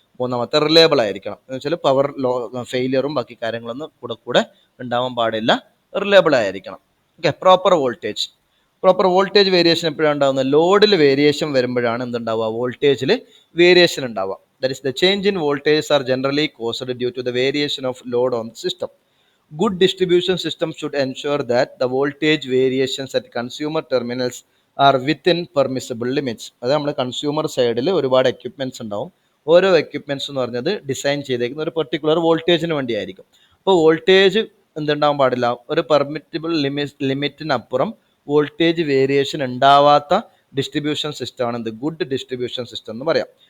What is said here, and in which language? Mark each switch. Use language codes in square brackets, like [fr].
[ml] മൂന്നാമത്തെ റിലയബിൾ ആയിരിക്കണം. എന്ന് വെച്ചാൽ പവർ ഫെയിലിയറും ബാക്കി കാര്യങ്ങളൊന്നും കൂടെ ഉണ്ടാവാൻ പാടില്ല, റിലയബിൾ ആയിരിക്കണം. Okay, proper voltage. Proper voltage variation എപ്പോഴാണ് ഉണ്ടാകുന്നത്, ലോഡിൽ വേരിയേഷൻ വരുമ്പോഴാണ് എന്തുണ്ടാവുക, വോൾട്ടേജിൽ വേരിയേഷൻ ഉണ്ടാവുക. [en] That is the change in voltage are generally caused due to the variation of load on the system. Good distribution systems should ensure that the voltage variations at consumer terminals are within permissible limits. [ml] അത് നമ്മൾ consumer സൈഡിൽ ഒരുപാട് equipments ഉണ്ടാവും. ഓരോ equipments എന്ന് പറഞ്ഞത് design ചെയ്തേക്കുന്ന ഒരു പെർട്ടിക്കുലർ വോൾട്ടേജിന് വേണ്ടിയായിരിക്കും. അപ്പോൾ വോൾട്ടേജ് എന്തുണ്ടാവാൻ പാടില്ല, ഒരു പെർമിറ്റിബിൾ ലിമിറ്റിനപ്പുറം വോൾട്ടേജ് വേരിയേഷൻ ഉണ്ടാവാത്ത ഡിസ്ട്രിബ്യൂഷൻ സിസ്റ്റമാണ് എന്ത്, ഗുഡ് ഡിസ്ട്രിബ്യൂഷൻ സിസ്റ്റം എന്ന് പറയാം.